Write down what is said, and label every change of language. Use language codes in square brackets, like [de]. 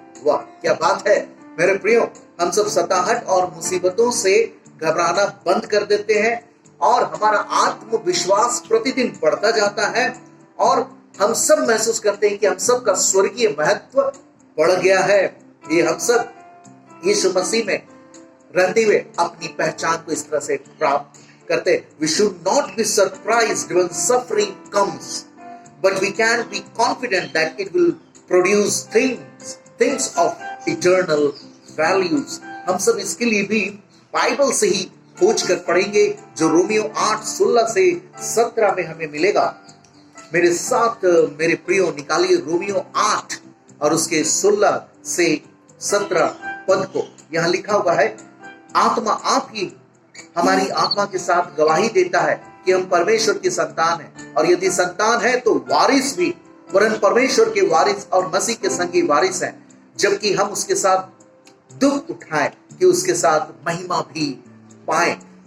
[hi] वाह क्या बात है मेरे प्रियो, हम सब सताहट और मुसीबतों से घबराना बंद कर देते हैं और हमारा आत्मविश्वास प्रतिदिन बढ़ता जाता है, और हम सब महसूस करते हैं कि हम सब का स्वर्गीय महत्व बढ़ गया है। ये हम सब यीशु मसीह में रहते हुए अपनी पहचान को इस तरह से प्राप्त करते हैं। [en] We should not be surprised when suffering comes, but we can be confident that it will produce things of eternal values। [hi] हम सब इसके लिए भी बाइबल से ही खोज कर पढ़ेंगे, जो रोमियो 8:16 से 17 में हमें मिलेगा। मेरे साथ मेरे प्रियो निकालिए रोमियो 8 और उसके 16 से 17 पद को। यहां लिखा हुआ है, आत्मा आप ही हमारी आत्मा के साथ गवाही देता है कि हम परमेश्वर की संतान हैं, और यदि संतान है तो वारिस भी, वरन परमेश्वर के वारिस और मसीह के संगी वारिस हैं, जबकि हम उसके साथ दुख उठाएं कि उसके साथ महिमा भी पाए।